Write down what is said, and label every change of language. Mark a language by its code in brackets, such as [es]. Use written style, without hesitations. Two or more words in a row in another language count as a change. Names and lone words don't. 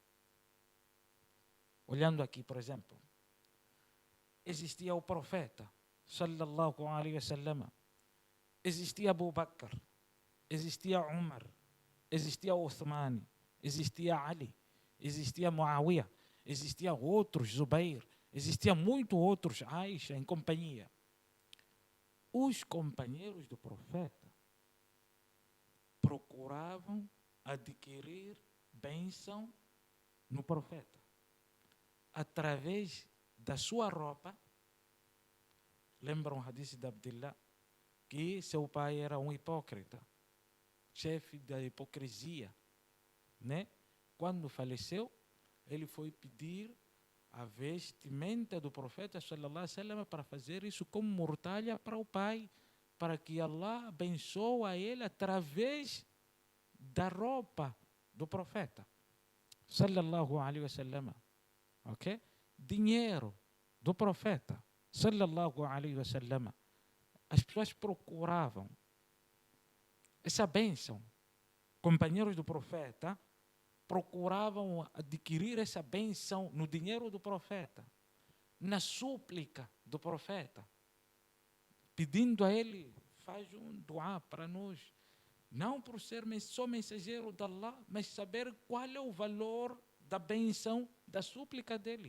[pt] Olhando aqui, por exemplo, existia o profeta, [ar] صلى الله عليه وسلم, [pt] existia Abu Bakr, existia Umar, existia Uthman, existia Ali, existia Muawiyah, existia outros, Zubair, existia muito outros, Aisha em companhia. Os companheiros do profeta procuravam adquirir bênção no profeta através da sua roupa. Lembram o hadith de Abdullah, que seu pai era um hipócrita, chefe da hipocrisia, né? Quando faleceu, ele foi pedir a vestimenta do profeta [ar] صلى الله عليه وسلم [pt] para fazer isso como mortalha para o pai, para que Allah abençoe ele através da roupa do profeta [ar] صلى الله عليه وسلم. [pt] Ok? Dinheiro do profeta [ar] صلى الله عليه وسلم. [pt] As pessoas procuravam essa bênção. Companheiros do profeta procuravam adquirir essa bênção no dinheiro do profeta, na súplica do profeta, pedindo a ele: faz um dua para nós, não por ser só mensageiro de Allah, mas saber qual é o valor da bênção da súplica dele.